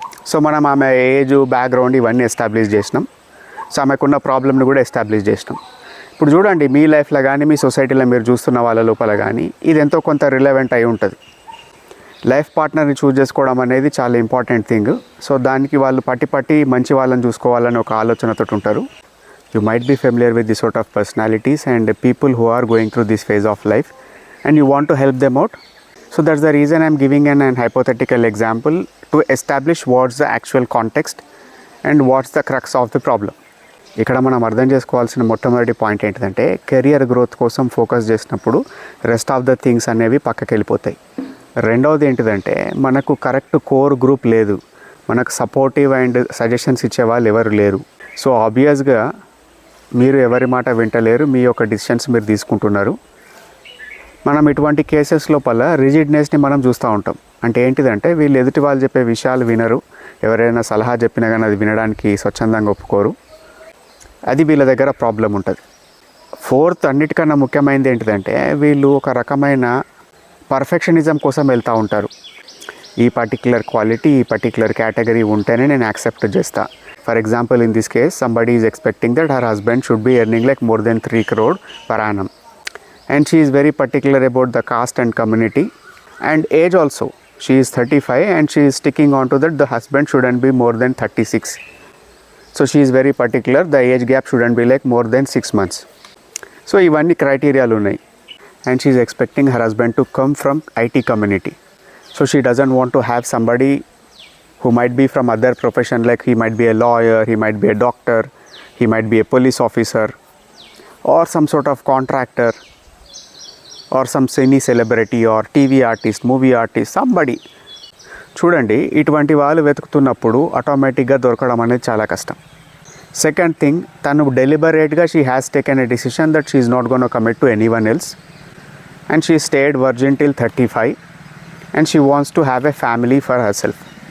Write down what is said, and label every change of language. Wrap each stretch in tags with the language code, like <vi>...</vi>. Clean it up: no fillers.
<te>So మనం ఆమె age, background ఇవన్నీ ఎస్టాబ్లిష్ చేసినాం. సో ఆమెకున్న ప్రాబ్లమ్ని కూడా ఎస్టాబ్లిష్ చేసినాం. ఇప్పుడు చూడండి, మీ లైఫ్లో కానీ మీ సొసైటీలో మీరు చూస్తున్న వాళ్ళ లోపల కానీ ఇది ఎంతో కొంత రిలవెంట్ అయి ఉంటుంది. లైఫ్ పార్ట్నర్ని చూస్ చేసుకోవడం అనేది చాలా ఇంపార్టెంట్ థింగ్. సో దానికి వాళ్ళు పట్టి మంచి వాళ్ళని చూసుకోవాలని ఒక ఆలోచనతో ఉంటారు.</te> <en>You might be familiar with this sort of personalities and people who are going through this phase of life and you want to help them out. So that's the reason I'm giving an hypothetical example to establish what's the actual context and what's the crux of the problem.</en> <te>ఇక్కడ మనం అర్థం చేసుకోవాల్సిన మొట్టమొదటి point ఏంటంటే, career growth కోసం focus చేసినప్పుడు rest of the things అనేవి పక్కకి వెళ్ళిపోతాయి. రెండవది ఏంటిదంటే, మనకు కరెక్ట్ కోర్ గ్రూప్ లేదు, మనకు సపోర్టివ్ అండ్ సజెషన్స్ ఇచ్చే వాళ్ళు ఎవరు లేరు. సో ఆబ్వియస్గా మీరు ఎవరి మాట వింటలేరు, మీ యొక్క డిసిషన్స్ మీరు తీసుకుంటున్నారు. మనం ఇటువంటి కేసెస్ లోపల రిజిడ్నెస్ని మనం చూస్తూ ఉంటాం. అంటే ఏంటిదంటే, వీళ్ళు ఎదుటి వాళ్ళు చెప్పే విషయాలు వినరు. ఎవరైనా సలహా చెప్పినా కానీ అది వినడానికి స్వచ్ఛందంగా ఒప్పుకోరు. అది వీళ్ళ దగ్గర ప్రాబ్లం ఉంటుంది. ఫోర్త్, అన్నిటికన్నా ముఖ్యమైనది ఏంటిదంటే, వీళ్ళు ఒక రకమైన పర్ఫెక్షనిజం కోసం వెళ్తూ ఉంటారు. ఈ పర్టిక్యులర్ క్వాలిటీ, ఈ పర్టిక్యులర్ కేటగిరీ ఉంటేనే నేను యాక్సెప్ట్ చేస్తా.</te> <en>For example, in this case, somebody is expecting that her husband should be earning like more than 3 crore per annum. And she is very particular about the caste and community and age also. She is 35 and she is sticking on to that the husband shouldn't be more than 36. So she is very particular, the age gap shouldn't be like more than 6 months. So</en> <te>ivanni criteria unnai.</te> <en>And she is expecting her husband to come from IT community. So she doesn't want to have somebody who might be from other profession, like he might be a lawyer, he might be a doctor, he might be a police officer or some sort of contractor or some cine celebrity or TV artist, movie artist, somebody.</en> <te>చూడండి, ఇటువంటి వాళ్ళు వెతుకుతున్నప్పుడు ఆటోమేటిక్గా దొరకడం అనేది చాలా కష్టం.</te> <en>Second thing, తను డెలిబరేట్గా she has taken a decision that she is not gonna commit to anyone else and she stayed virgin till 35 and she wants to have a family for herself.</en>